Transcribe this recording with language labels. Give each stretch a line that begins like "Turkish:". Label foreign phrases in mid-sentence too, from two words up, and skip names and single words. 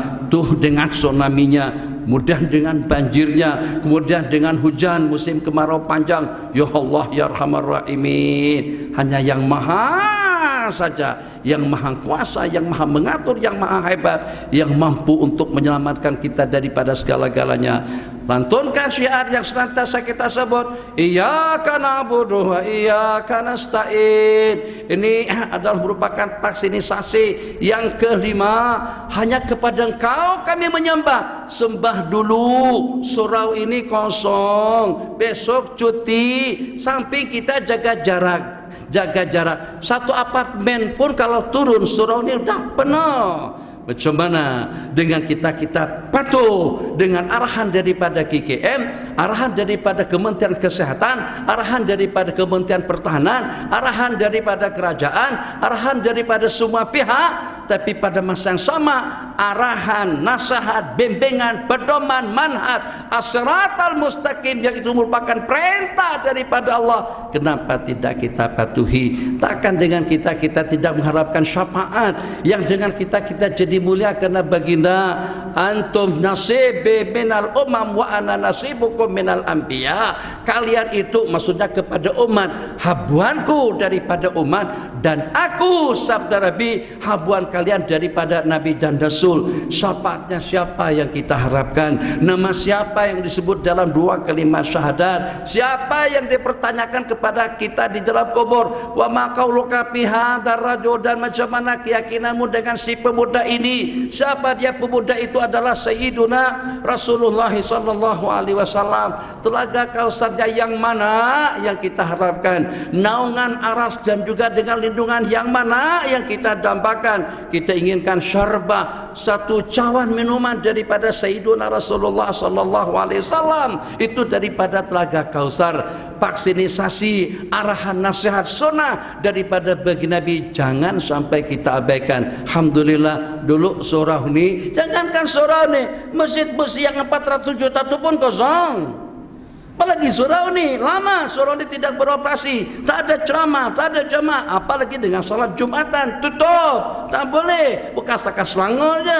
Malay: Tuh dengan tsunaminya, kemudian dengan banjirnya, kemudian dengan hujan musim kemarau panjang.
Arabic: يا الله يا أرحم الراحمين,
Malay: hanya yang maha saja, yang maha kuasa, yang maha mengatur, yang maha hebat, yang mampu untuk menyelamatkan kita daripada segala-galanya. Lantunkan syiar yang senantiasa kita sebut,
Arabic: إياك نعبد وإياك نستعين.
Malay: Ini adalah merupakan vaksinisasi yang kelima. Hanya kepada Engkau kami menyembah. Sembah dulu, surau ini kosong, besok cuti, samping kita jaga jarak. Satu apartemen pun kalau turun surau ini udah penuh. Bagaimana dengan kita patuh dengan arahan daripada KKM, arahan daripada Kementerian Kesehatan, arahan daripada Kementerian Pertahanan, arahan daripada kerajaan, arahan daripada semua pihak, tapi pada masa yang sama arahan, nasihat, bimbingan, pedoman,
Arabic: منهج الصراط المستقيم
Malay: yang itu merupakan perintah daripada Allah. Kenapa tidak kita patuhi? Takkan dengan kita tidak mengharapkan syafaat, yang dengan kita jadi mulia karena baginda
Arabic: أنتم نصيبي من الأمم وأنا نصيبكم من الأنبياء.
Malay: Kalian itu maksudnya kepada umat, habuanku daripada umat, dan aku sabda Nabi habuan kalian daripada nabi dan rasul. Syafaatnya siapa yang kita harapkan? Nama siapa yang disebut dalam dua kalimat syahadat? Siapa yang dipertanyakan kepada kita di dalam kubur?
Arabic: وما قولك في هذا الرجل,
Malay: dan macam mana keyakinanmu dengan si pemuda ini? Siapa dia? Pemuda itu adalah Sayyiduna Rasulullah
Arabic: صلى الله عليه وسلم.
Malay: Telaga Kausarnya yang mana yang kita harapkan? Naungan aras dan juga dengan lindungan yang mana yang kita dambakan? Kita inginkan syarbah, satu cawan minuman daripada Sayyiduna Rasulullah
Arabic: صلى الله عليه وسلم,
Malay: itu daripada Telaga Kausar. Vaksinisasi, arahan, nasihat, sunnah daripada bagi Nabi jangan sampai kita abaikan. Alhamdulillah dulu surau ini, jangankan surau ini, masjid-masjid yang 400 juta itu pun kosong. Apalagi surau ini, lama surau ini tidak beroperasi, tak ada ceramah, tak ada jamaah, apalagi dengan salat Jumatan tutup, tak boleh, bekas-bekas Selangor aja.